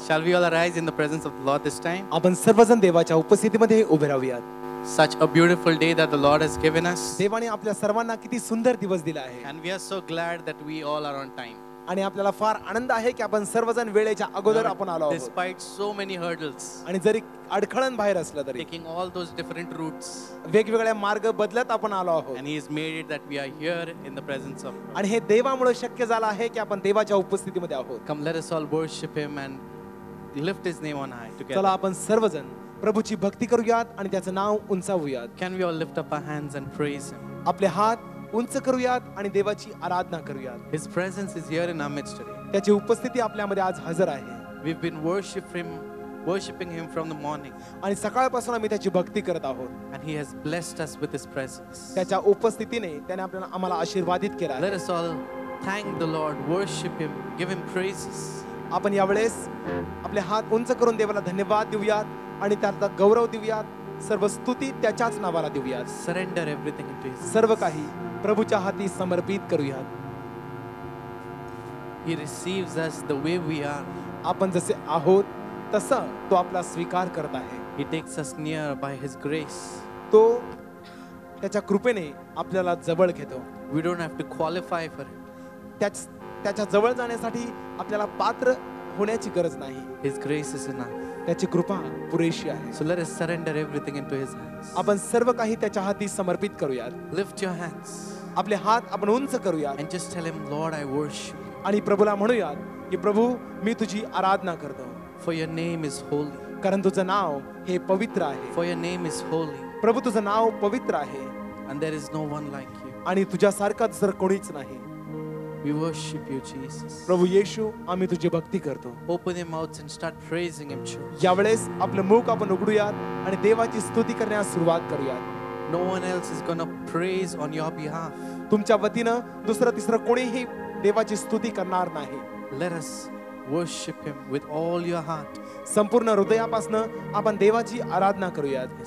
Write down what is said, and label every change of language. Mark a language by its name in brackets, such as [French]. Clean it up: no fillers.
[English] Shall we all arise in the presence of the Lord this time? [Marathi] आपण सर्वजण देवाच्या उपस्थितीमध्ये उभे राहूयात. [English] Such a beautiful day that the Lord has given us. [Marathi] देवाने आपल्या सर्वांना किती सुंदर दिवस दिला आहे. [English] And we are so glad that we all are on time. [Marathi] आणि आपल्याला फार आनंद आहे की आपण सर्वजण वेळेच्या अगोदर आपण आलो आहोत. [English] Despite so many hurdles, [Marathi] आणि जरी अडखळण बाहेर असलं तरी [English] taking all those different routes, [Marathi] वेगवेगळ्या मार्ग बदलत आपण आलो आहोत. [English] and He has made it that we are here in the presence of God. [Marathi] आणि हे देवामुळे शक्य झालं आहे की आपण देवाच्या उपस्थितीमध्ये आहोत. [English] Come, let us all worship Him and lift His name on high together. [Marathi] चला आपण सर्वजण प्रभूची भक्ती करूयात आणि त्याचं नाव उंचावूयात. [English] Can we all lift up our hands and praise Him? [Marathi] आपले हात उंच करूयात आणि देवाची आराधना करूयात. [English] His presence is here in our midst today. [Marathi] त्याची उपस्थिती आपल्यामध्ये आज हजर आहे. [English] We've been worshiping Him from the morning, [Marathi] आणि सकाळपासून आम्ही त्याची भक्ती करत आहोत. [English] and He has blessed us with His presence. [Marathi] त्याच्या उपस्थितीने त्याने आपल्याला आम्हाला आशीर्वादित केला आहे. [English] Let us all thank the Lord, worship Him, give Him praises. [Marathi] आपण यावेळेस आपले हात उंच करून देवाला धन्यवाद देऊयात आणि त्याचा गौरव देऊयात. सर्व स्तुती त्याच्याच नावाला देऊयात. [English] Surrender everything into His. [Marathi] सर्व काही प्रभूच्या हाती समर्पित करूयात. [English] He receives us the way we are. [Marathi] आपण जसे आहोत तसं तो आपला स्वीकार करत आहे. [English] He takes us near by His grace. [Marathi] तो त्याच्या कृपेने आपल्याला जवळ घेतो. [English] We don't have to qualify for it. [Marathi] त्याच्या जवळ जाण्यासाठी आपल्याला पात्र होण्याची गरज नाही. [English] His grace is enough. [Marathi] त्याची कृपा पुरेशी आहे. [English] So let us surrender everything into His hands. [Marathi] आपण सर्व काही त्याच्या हाती समर्पित करूयात. [English] Lift your hands [Marathi] आपले हात आपण उंच करूयात [English] and just tell Him, Lord, I worship you. [Marathi] आणि प्रभूला म्हणूयात की प्रभू मी तुझी आराधना करतो. [English] For your name is holy. [Marathi] कारण तुझं नाव हे पवित्र आहे. [English] For your name is holy. [Marathi] प्रभू तुझं नाव पवित्र आहे [English] And there is no one like you. [Marathi] आणि तुझ्यासारखा दुसरं कोणीच नाही. [English] We worship you, Jesus. [Marathi] प्रभू येशू आम्ही तुझी भक्ती करतो. [English] Open your mouths and start praising Him, church. [Marathi] यावेळेस आपलं मुख आपण उघडूयात आणि देवाची स्तुती करण्यास सुरुवात करूयात. [English] No one else is going to praise on your behalf. [Marathi] तुमच्या वतीनं दुसरं तिसरं कोणीही देवाची स्तुती करणार नाही. [English] Let us worship Him with all your heart. [Marathi] संपूर्ण हृदयापासून आपण देवाची आराधना करूयात